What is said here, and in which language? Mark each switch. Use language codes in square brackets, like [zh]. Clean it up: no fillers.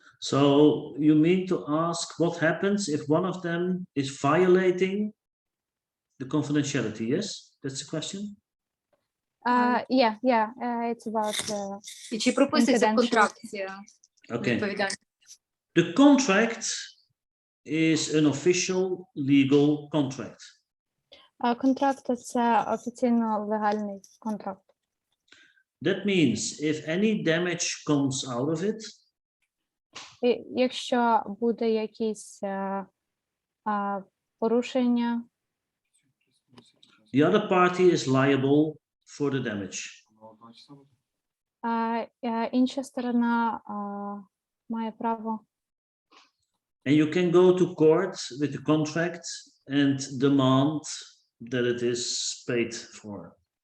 [en] So you mean to ask what happens if one of them is violating the confidentiality? Yes, that's the question. Yeah, it's about [uk] І чи прописується в контракті [en] Okay. [uk] відповідальність? [en] The contract is an official legal contract. [uk] Контракт – це офіційно легальний контракт. [en] That means if any damage comes out of it, [uk] І якщо буде якісь порушення, [en] the other party is liable for the damage. [uk] інша сторона має право. [en] And you can go to court with the contract and demand that it is paid for.